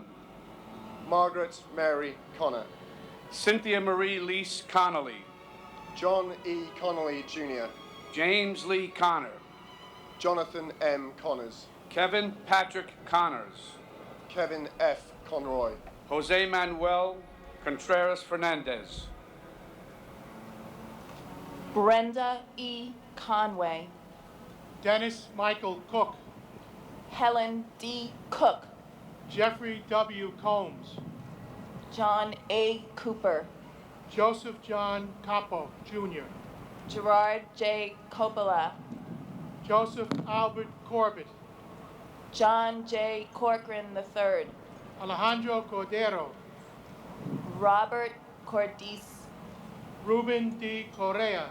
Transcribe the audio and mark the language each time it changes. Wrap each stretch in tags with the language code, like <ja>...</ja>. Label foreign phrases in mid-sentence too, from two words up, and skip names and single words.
<en>Margaret Mary Connor, Cynthia Marie Lease Connolly, John E. Connolly Jr., James Lee Connor, Jonathan M. Connors, Kevin Patrick Connors, Kevin F. Conroy, Jose Manuel Contreras Fernandez, Brenda E. Conway, Dennis Michael Cook, Helen D. Cook, Jeffrey W. Combs, John A. Cooper, Joseph John Capo, Jr., Gerard J. Coppola, Joseph Albert Corbett, John J. Corcoran III, Alejandro Cordero, Robert Cordiz, Ruben D. Correa,</en>